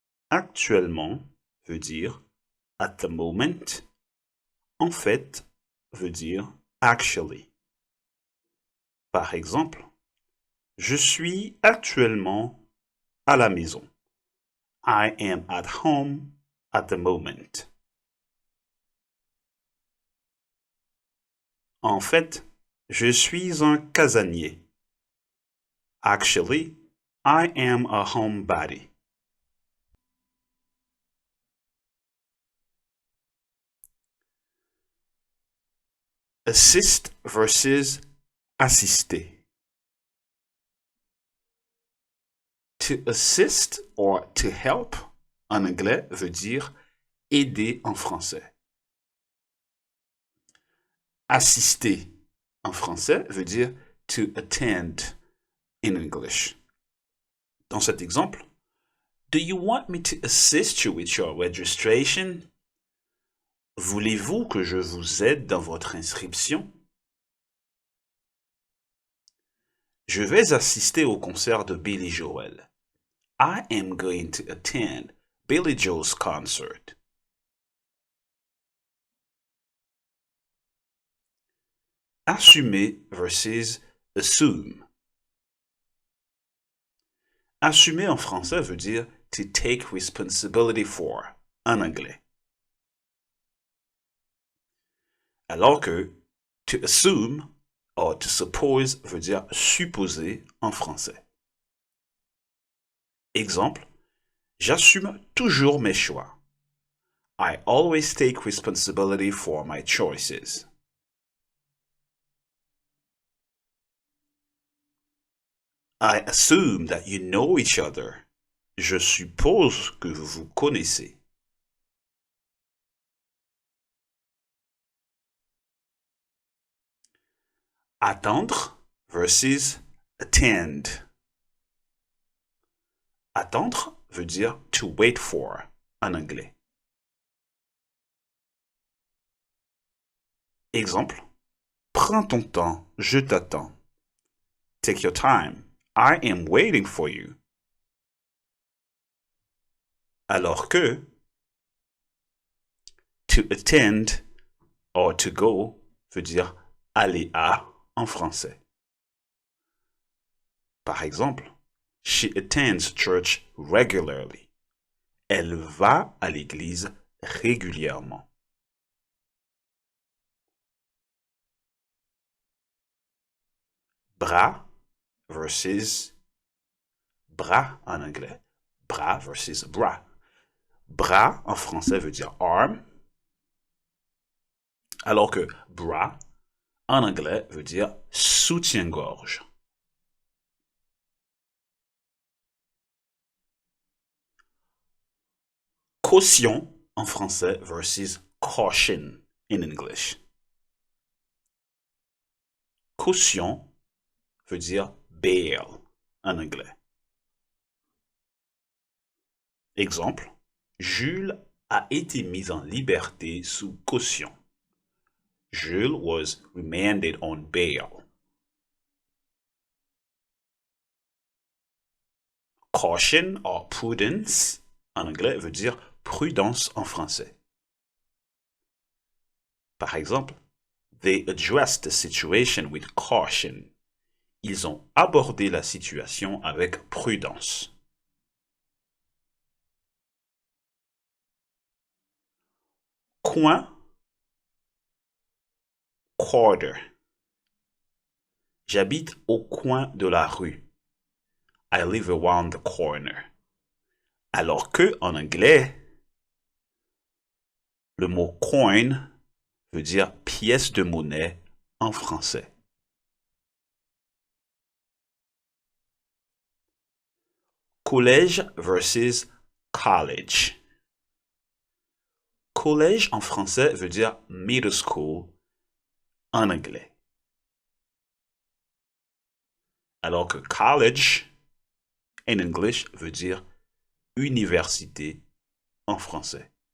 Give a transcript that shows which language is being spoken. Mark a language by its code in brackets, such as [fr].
[fr] Actuellement veut dire [en] at the moment. [fr] En fait veut dire actually. Par exemple, je suis actuellement à la maison. [en] I am at home at the moment. [fr] En fait, je suis un casanier. [en] Actually, I am a homebody. [fr] Assist versus assister. [en] To assist or to help [fr] en anglais veut dire aider en français. Assister en français veut dire [en] to attend in English. [fr] Dans cet exemple, [en] do you want me to assist you with your registration? [fr] Voulez-vous que je vous aide dans votre inscription? Je vais assister au concert de Billy Joel. [en] I am going to attend Billy Joel's concert. [fr] Assumer versus assume. Assumer en français veut dire [en] to take responsibility for [fr] en anglais. Alors que [en] to assume or to suppose [fr] veut dire supposer en français. Exemple, j'assume toujours mes choix. [en] I always take responsibility for my choices. I assume that you know each other. [fr] Je suppose que vous vous connaissez. Attendre versus attend. Attendre veut dire [en] to wait for [fr] en anglais. Exemple, prends ton temps, je t'attends. [en] Take your time, I am waiting for you. [fr] Alors que [en] to attend or to go [fr] veut dire aller à en français. Par exemple, [en] she attends church regularly. [fr] Elle va à l'église régulièrement. Bras versus bras en anglais. Bras versus bras. Bras en français veut dire arm, alors que bras en anglais veut dire soutien-gorge. Caution en français versus [en] caution in English. [fr] Caution veut dire bail en anglais. Exemple, Jules a été mis en liberté sous caution. [en] Jules was remanded on bail. Caution or prudence [fr] en anglais veut dire prudence en français. Par exemple, [en] they addressed the situation with caution. [fr] Ils ont abordé la situation avec prudence. [en] Coin, quarter. [fr] J'habite au coin de la rue. [en] I live around the corner. [fr] Alors que, en anglais, le mot coin veut dire pièce de monnaie en français. Collège versus college. Collège en français veut dire middle school en anglais. Alors que college en English veut dire université en français.